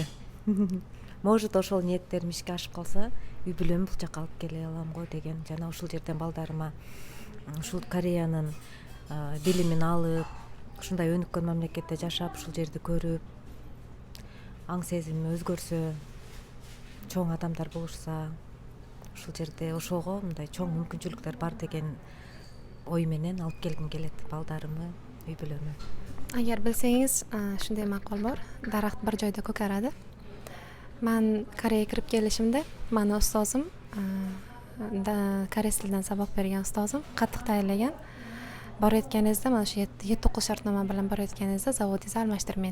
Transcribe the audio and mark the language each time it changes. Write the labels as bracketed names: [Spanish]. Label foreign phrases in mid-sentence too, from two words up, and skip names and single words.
[Kyrgyz] Может, ошол ниеттерим ишке ашып калса, үй бүлөмү бул жака алып келе алам го деген, жана ушул жерден балдарыма ушул Кореянын билимин алып, ушундай өнүккөн мамлекетте жашап, ушул жерди көрүп, аң сезими өзгөрсө, чоң адамдар болушса, ушул жерде ошого мындай чоң мүмкүнчүлүктөр бар деген ой менен алып келгим келет балдарымы, үй бүлөмү. [Uzbek] Agar bilsangiz, shunday maqol bor, daraxt bir joyda ko'karadi. Men Koreyaga kirib kelishimda, meni ustozim, koreys tilidan saboq bergan ustozim qattiq tayinlagan. Borayotganingizda, mana shu 7-9 shartnoma bilan borayotganingizda zavodingizni almashtirmang.